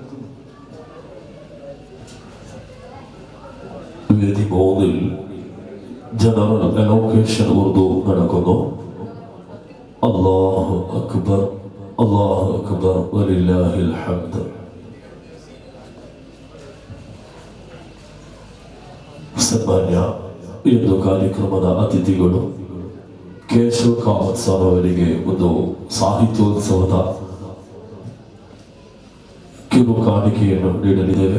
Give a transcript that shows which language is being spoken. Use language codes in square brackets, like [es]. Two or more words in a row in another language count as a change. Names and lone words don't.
[ml] വേദി 3-ൽ [en] general allocation [ml] ഉറുദു നടക്കുന്നു. [ar] الله أكبر، الله أكبر، ولله الحمد. [kn] ಸನ್ಮಾನ್ಯ ಎಂದು ಕಾರ್ಯಕ್ರಮದ ಅತಿಥಿಗಳು ಕೇಶವ್ ಕಾಮತ್ ಸರ್ ಅವರಿಗೆ ಒಂದು ಸಾಹಿತ್ಯೋತ್ಸವದ ಕಿರು ಕಾಣಿಕೆಯನ್ನು ನೀಡಲಿದ್ದೇವೆ.